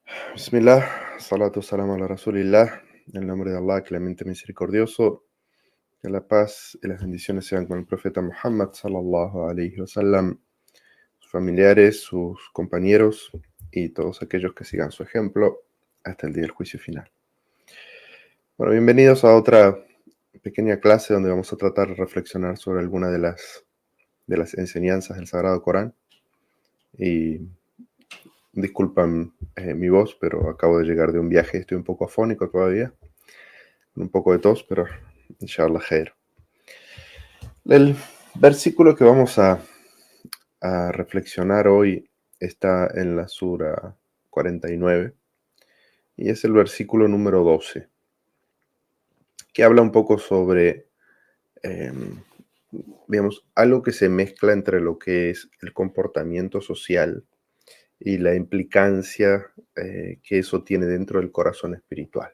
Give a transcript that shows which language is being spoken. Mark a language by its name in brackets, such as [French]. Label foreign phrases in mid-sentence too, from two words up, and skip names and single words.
[Arabic] بسم الله، الصلاة والسلام على رسول الله, [Spanish] en el nombre de Allah, clemente misericordioso, que la paz y las bendiciones sean con el profeta Muhammad, [Arabic] صلى الله عليه وسلم, [Spanish] sus familiares, sus compañeros y todos aquellos que sigan su ejemplo hasta el día del juicio final. Bueno, bienvenidos a otra pequeña clase donde vamos a tratar de reflexionar sobre alguna de las enseñanzas del Sagrado Corán. Y disculpan mi voz, pero acabo de llegar de un viaje, estoy un poco afónico todavía, con un poco de tos, pero [Arabic] إن شاء الله خير. [Spanish] El versículo que vamos a reflexionar hoy está en la sura 49 y es el versículo número 12, que habla un poco sobre, digamos, algo que se mezcla entre lo que es el comportamiento social y la implicancia que eso tiene dentro del corazón espiritual.